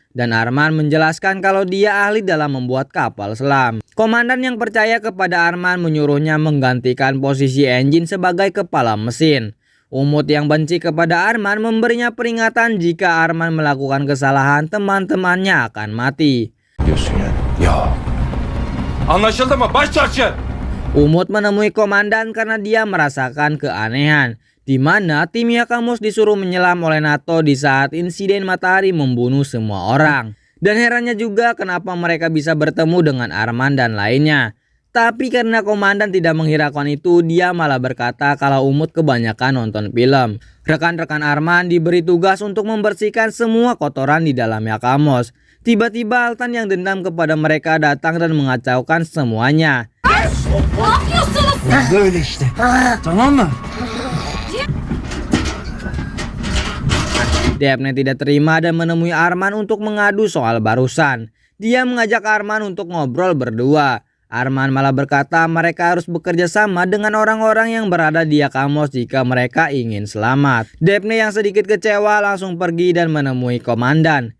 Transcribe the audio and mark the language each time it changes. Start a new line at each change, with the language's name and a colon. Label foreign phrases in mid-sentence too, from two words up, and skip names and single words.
Indonesian: Dan Arman menjelaskan kalau dia ahli dalam membuat kapal selam. Komandan yang percaya kepada Arman menyuruhnya menggantikan posisi engine sebagai kepala mesin. Umut yang benci kepada Arman memberinya peringatan jika Arman melakukan kesalahan teman-temannya akan mati.
Turkish: Diyorsun yani. Ya. Anlaşıldı mı? Baş çarşı!
Indonesian: Umut menemui komandan karena dia merasakan keanehan, di mana tim Yakamos disuruh menyelam oleh NATO di saat insiden matahari membunuh semua orang. Dan herannya juga kenapa mereka bisa bertemu dengan Arman dan lainnya. Tapi karena komandan tidak menghiraukan itu, dia malah berkata kalau Umut kebanyakan nonton film. Rekan-rekan Arman diberi tugas untuk membersihkan semua kotoran di dalam Yakamos. Tiba-tiba Altan yang dendam kepada mereka datang dan mengacaukan semuanya.
Turkish: Böyle işte. Tamam mı?
Indonesian: Daphne tidak terima dan menemui Arman untuk mengadu soal barusan. Dia mengajak Arman untuk ngobrol berdua. Arman malah berkata mereka harus bekerja sama dengan orang-orang yang berada di Yakamos jika mereka ingin selamat. Daphne yang sedikit kecewa langsung pergi dan menemui komandan.